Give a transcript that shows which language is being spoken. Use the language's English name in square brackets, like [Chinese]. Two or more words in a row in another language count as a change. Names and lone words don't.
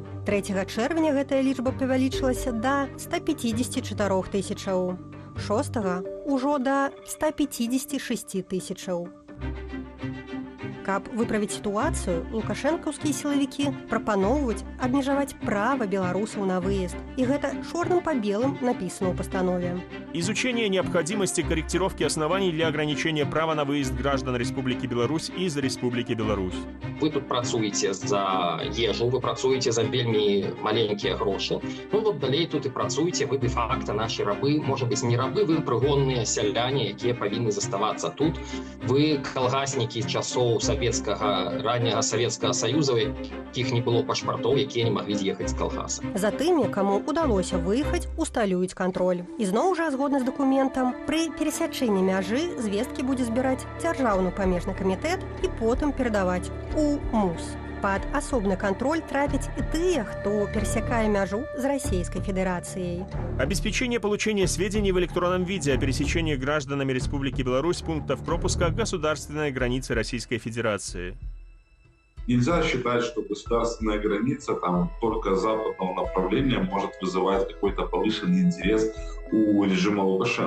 [Belarusian] 3 чэрвеня гэтая лічба павялічылася да 154 тысячаў. 6 ўжо да 156 тысячаў. Каб выправіць сітуацыю, лукашэнкаўскія сілавікі прапаноўваюць абмежаваць права беларусаў на выезд. І гэта чорным па белым напісана ў пастанове. [Russian] Изучение необходимости корректировки оснований для ограничения права на выезд граждан Республики Беларусь из Республики Беларусь. [Belarusian] Вы тут працуеце за ежу, вы працуеце за вельмі маленькія грошы. Ну вот далей тут і працуеце, вы де-факта наші рабы, можа быць не рабы, вы прыгонныя сяляне, якія павінны заставацца тут. Вы калгаснікі часоў ранняга Савецкага Саюза, у якіх не было пашпартоў, якія не маглі з'ехаць з калгаса. За тымі, каму удалося выехаць, усталююць кантроль. І зноў жа, згодна з дакументам, пры перасячэнні мяжы звесткі будзе збіраць дзяржаўны памежны камітэт і потым перадаваць у МУС. Пад асобны контроль трапяць і тыя, хто пересякае мяжу з [Russian] Российской Федерацией. Обеспечение получения сведений в электронном виде о пересечении гражданами Республики Беларусь пунктов пропуска государственной границы Российской Федерации. Нельзя считать, что государственная граница там только западного направления может вызывать какой-то повышенный интерес у режима Лукашенко.